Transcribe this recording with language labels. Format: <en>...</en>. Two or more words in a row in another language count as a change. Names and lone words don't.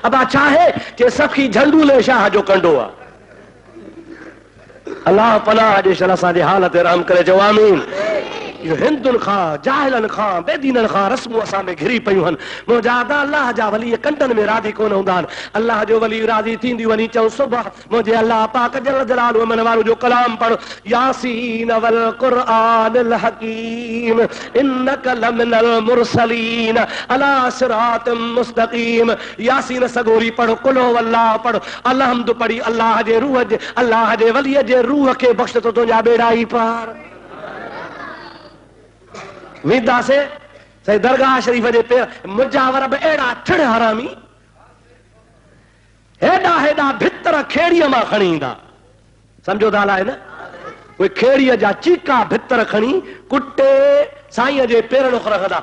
<sd>अब छा आहे कि सखी झंडूले शाह जो कंडो आहे। अल्लाह पनाह जे शल असांजे हाल ते रहम करे, चओ आमीन। इहो हिंदुनि खां, जाहिलनि खां, बेदीननि खां रस्मूं असां में घिरी पयूं आहिनि। मुंहिंजा अल्लाह जा वली कंडनि में राज़ी कोन हूंदा आहिनि, अल्लाह जो वली राज़ी थींदी वञी चऊं सुबह मुंहिंजे अल्लाह पाक</sd> <ar>جل جلاله</ar> <sd>मन वारो जो कलाम पढ़,</sd> <ar>يس والقرآن الحكيم إنك لمن المرسلين على صراط مستقيم.</ar> <sd>यासीन सगोरी पढ़,</sd> <ar>قل هو الله</ar> <sd>पढ़, अलहम्दु पढ़ी, अल्लाह जे रूह जे, अल्लाह जे वलीअ जे रूह खे बख़्श तो तुंहिंजा बेड़ा ई पार। वेंदासीं सही दरगाह शरीफ़ जे पेर, मुजावर बि अहिड़ा ठिड़ हरामी, हेॾा हेॾा भितर खेड़ीअ मां खणी ईंदा, सम्झो था आहे न, उहे खेड़ीअ जा चीका भितर खणी कुटे साईं जे पेरनि खे रखंदा।</sd>